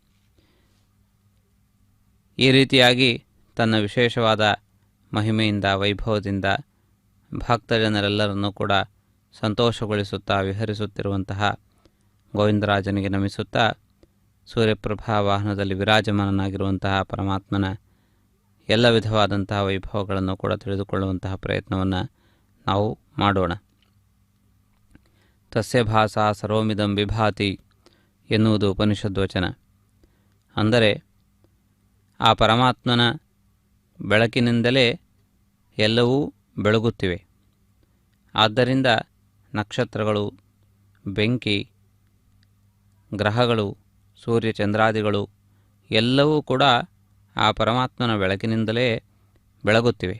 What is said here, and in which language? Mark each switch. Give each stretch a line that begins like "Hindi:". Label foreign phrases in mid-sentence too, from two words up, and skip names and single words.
Kannada: ಈ ರೀತಿಯಾಗಿ ತನ್ನ ವಿಶೇಷವಾದ ಮಹಿಮೆಯಿಂದ ವೈಭವದಿಂದ ಭಕ್ತಜನರೆಲ್ಲರನ್ನೂ ಕೂಡ ಸಂತೋಷಗೊಳಿಸುತ್ತಾ ವಿಹರಿಸುತ್ತಿರುವಂತಹ ಗೋವಿಂದರಾಜನಿಗೆ ನಮಿಸುತ್ತಾ ಸೂರ್ಯಪ್ರಭಾ ವಾಹನದಲ್ಲಿ ವಿರಾಜಮಾನನಾಗಿರುವಂತಹ ಪರಮಾತ್ಮನ ಎಲ್ಲ ವಿಧವಾದಂತಹ ವೈಭವಗಳನ್ನು ಕೂಡ ತಿಳಿದುಕೊಳ್ಳುವಂತಹ ಪ್ರಯತ್ನವನ್ನು ನಾವು ಮಾಡೋಣ.
Sanskrit: ತಸ್ಯ ಭಾಸಾ ಸರ್ವಮಿದಂ ವಿಭಾತಿ
Kannada: ಎನ್ನುವುದು ಉಪನಿಷದ್ವಚನ. ಅಂದರೆ ಆ ಪರಮಾತ್ಮನ ಬೆಳಕಿನಿಂದಲೇ ಎಲ್ಲವೂ ಬೆಳಗುತ್ತಿವೆ. ಆದ್ದರಿಂದ ನಕ್ಷತ್ರಗಳು, ಬೆಂಕಿ, ಗ್ರಹಗಳು, ಸೂರ್ಯಚಂದ್ರಾದಿಗಳು ಎಲ್ಲವೂ ಕೂಡ ಆ ಪರಮಾತ್ಮನ ಬೆಳಕಿನಿಂದಲೇ ಬೆಳಗುತ್ತಿವೆ.